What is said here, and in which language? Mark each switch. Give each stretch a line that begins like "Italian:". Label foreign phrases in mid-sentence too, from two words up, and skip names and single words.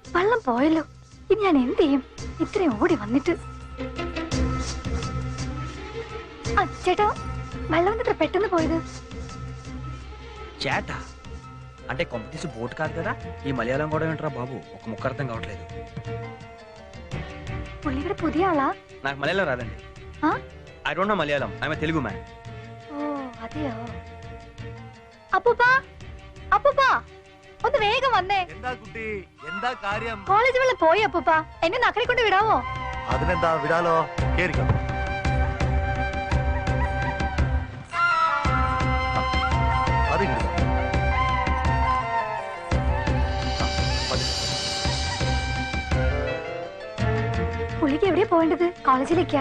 Malayalam: വെള്ളം പോയല്ലോ. ഇനി ഞാൻ എന്ത് ചെയ്യും? ഇത്രയും ഓടി വന്നിട്ട്. ചേട്ടാ, വെള്ളം എന്നിട്ട് പെട്ടെന്ന് പോയത്?
Telugu: చేట అంటే కొంపతీసి బోట్ కాదు కదా. ఈ మలయాళం కూడా ఏంట్రా బాబు, ఒక ముక్క అర్థం కావట్లేదు.
Malayalam: പുള്ളി ഇവിടെ പുതിയ ആളാ?
Telugu: నాకు మలయాళం రాదండి.
English: I don't know Malayalam. I am a Telugu man.
Malayalam: ഓ അതെയോ? അപ്പൂപ്പ, അപ്പൂപ്പ ഒന്ന് വേഗം വന്നേ. എന്താ കുട്ടി, എന്താ കാര്യം? കോളേജ് വെള്ളം പോയി അപ്പൂപ്പ, എന്നെ നക്കരെ കൊണ്ട് വിടാവോ? അതിനെന്താ, വിടാലോ. കേറിക്കോ. പുള്ളിക്ക് എവിടെയാ പോകേണ്ടത്? കോളേജിലേക്കാ?